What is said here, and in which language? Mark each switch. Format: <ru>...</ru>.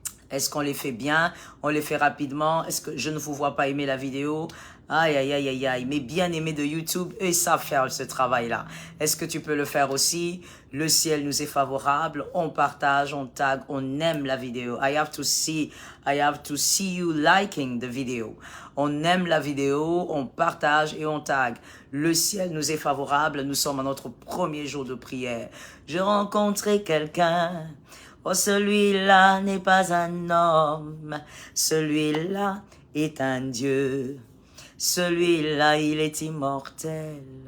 <fr>Est-ce qu'on les fait bien? On les fait rapidement? Est-ce que je ne vous vois pas aimer la vidéo? Aïe, aïe, aïe, aïe, aïe. Mes bien-aimés de YouTube, eux, ils savent faire ce travail-là. Est-ce que tu peux le faire aussi? Le ciel nous est favorable. On partage, on tag, on aime la vidéo.</fr> <en>I have to see you liking the video.</en> <fr>On aime la vidéo, on partage et on tag. Le ciel nous est favorable. Nous sommes à notre premier jour de prière. Je rencontrais quelqu'un. Oh, celui-là n'est pas un homme. Celui-là est un Dieu. Celui-là, il est immortel.</fr>